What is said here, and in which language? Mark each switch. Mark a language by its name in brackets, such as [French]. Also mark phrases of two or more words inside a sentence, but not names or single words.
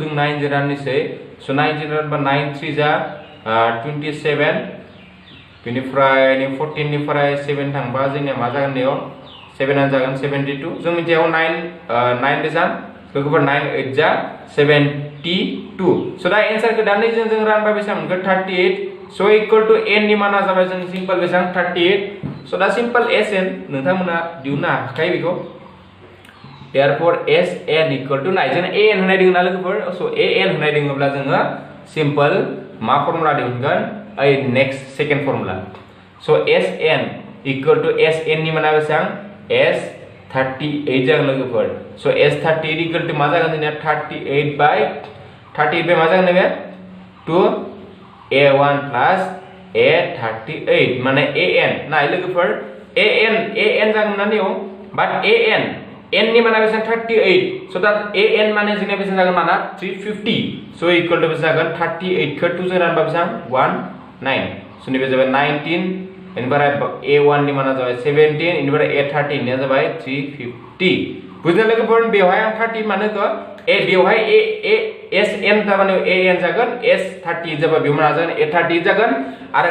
[Bodo] जों 9 जों राननोसै स' 9 जों रानबा 9 3 जा 27 बेनिफ्राय 14 निफ्राय 7 थांबा जोंनिया मा जागोन बेयाव 7 आनो जागोन 72 जों मिथियाव 9 बेसेबां लोगोफोर 9 8 जा 72 स' दा एन्सारखौ दा 2 जों रानबा बेसेबां मोनगोन 38 [English] so equal to n [Bodo] नि माना जाबाय जों सिम्पल बेसेबां 38 स' दा सिम्पल sn नोंथांमोना दिहुननो हाखायो बेखौ [English] therefore Sn equal to 9 [Bodo] जों an होनाय दङ ना लोगोफोर so an होनाय दङब्ला जोङो सिम्पल मा फर्मुला दिहुनगोन [English] oh next second formula so Sn equal to Sn [Bodo] नि माना बेसां S38 जागोन लोगोफोर [English] so S38 equal to [Bodo] मा जागोन जोंनिया 38 by मा जागोन बे [English] 2 A1 plus A38 [Bodo] माने an नाय लोगोफोर an जागोन ना नियो but n नि माना बेसां 38 [English] so that an [Bodo] माने जोंनिया बेसां जागोन माना 350 [English] so equal to [Bodo] बेसां जागोन 38 खौ 2 जों रानबा बेसां 19 so निबे जाबाय 19 इनबाराय A1 नि माना जाबाय 17 इनबाराय A13 नि जाबाय 350 बुझना लोगोफोर बेवहाय आं 30 मानोखो बेवहाय Sn थारमाने an जागोन S30 जाबा बेव माना जागोन A30 जागोन आरो